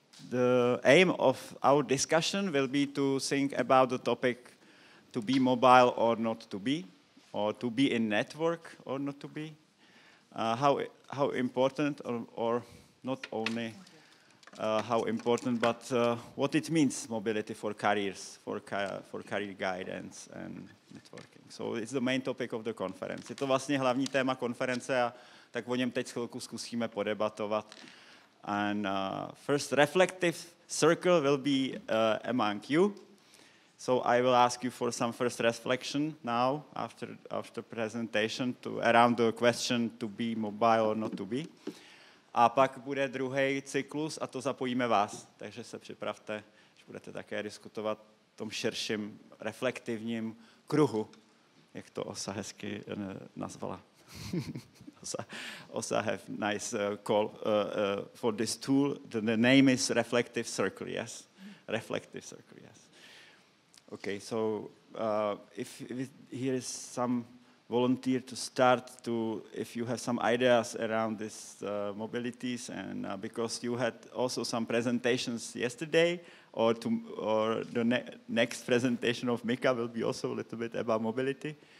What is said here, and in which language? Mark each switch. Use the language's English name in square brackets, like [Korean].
[English] The aim of our discussion will be to think about the topic to be mobile or not to be, or to be in network or not to be. How important or not only how important, but what it means, mobility for careers, for career guidance and networking. So it's the main topic of the conference. [Czech] Je to vlastně hlavní téma konference a tak o něm teď chvilku zkusíme podebatovat. [English] And first reflective circle will be among you. So I will ask you for some first reflection now after presentation around the question to be mobile or not to be. [Czech] A pak bude druhý cyklus a to zapojíme vás. Takže se připravte, že budete také diskutovat v tom širším reflektivním kruhu, jak to Osa hezky nazvala. [English] Osa have nice call for this tool. The name is reflective circle, yes? Reflective circle, yes. Okay, so if here is some volunteer to start to, if you have some ideas around this mobilities, and because you had also some presentations yesterday, or the next presentation of Mika will be also a little bit about mobility.